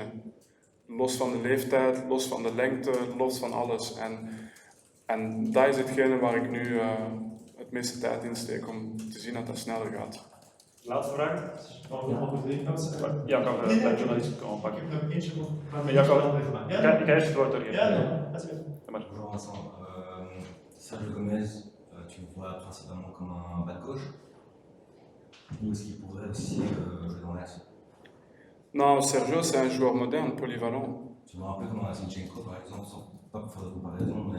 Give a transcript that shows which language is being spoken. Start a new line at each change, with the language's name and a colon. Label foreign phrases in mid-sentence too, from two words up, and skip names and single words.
Dutch: Los van de leeftijd, los van de lengte, los van alles. En dat is hetgene waar ik nu het meeste tijd in steek om te zien dat dat sneller gaat. Laatste vraag. Ja, kan nee, de journalist komen ik pakken. heb nog eentje nog. Maar jij kan- Ja, Ik ga eerst het woord doorgeven. ja, dat is goed.
French: Bonjour Vincent, Sergio Gomez, tu le vois principalement comme un
English: bad coach,
French: ou est-ce qu'il pourrait aussi jouer dans l'axe? Non, Sergio, c'est un joueur moderne, polyvalent. Tu vois un peu comme un Zinchenko par exemple, sans pas pour faire de comparaison, mais